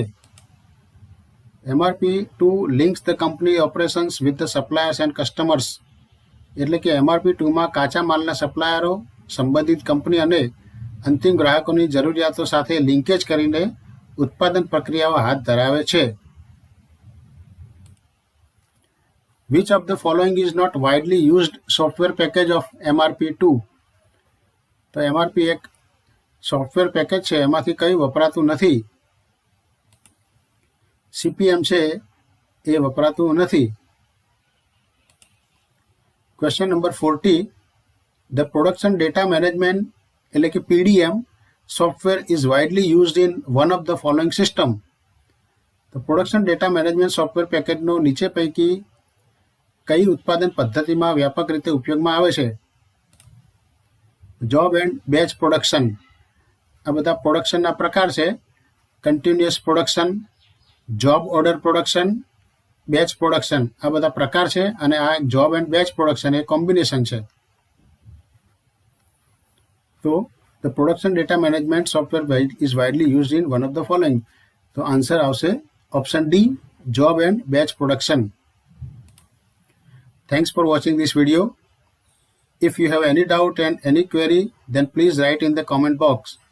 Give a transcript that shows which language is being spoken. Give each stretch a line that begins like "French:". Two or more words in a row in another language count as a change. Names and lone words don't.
English: MRP 2 links the company operations with the suppliers and customers.
Gujarati: એટલે કે એમઆરપી 2માં કાચા માલના સપ્લાયરો, સંબંધિત કંપની અને અંતિમ ગ્રાહકોની જરૂરિયાતો સાથે લિંકેજ કરીને ઉત્પાદન પ્રક્રિયાઓ હાથ ધરાવે છે.
English: Which of the following is not widely used software package of MRP2?
Gujarati: તો MRP એક સોફ્ટવેર પેકેજ છે, એમાંથી કયું વપરાતું નથી? CPM છે એ વપરાતું નથી.
English: question number
Gujarati: 40.
English: The production data management
Gujarati: એટલે કે
English: PDM software is widely used in one of the following system.
Gujarati: તો
English: production data management software package
Gujarati: નીચે પૈકી કઈ ઉત્પાદન પદ્ધતિમાં વ્યાપક રીતે ઉપયોગમાં આવે છે?
English: job and batch production.
Gujarati: આ બધા પ્રોડક્શનના પ્રકાર છે.
English: continuous production, job order production, batch production,
Gujarati: આ બધા પ્રકાર છે. અને આ
English: job and batch production
Gujarati: એ કોમ્બિનેશન છે. તો
English: the production data management software is widely used in one of the following.
Gujarati: તો આન્સર આવશે
English: option D, job and batch production. Thanks for watching this video. If you have any doubt and any query, then please write in the comment box.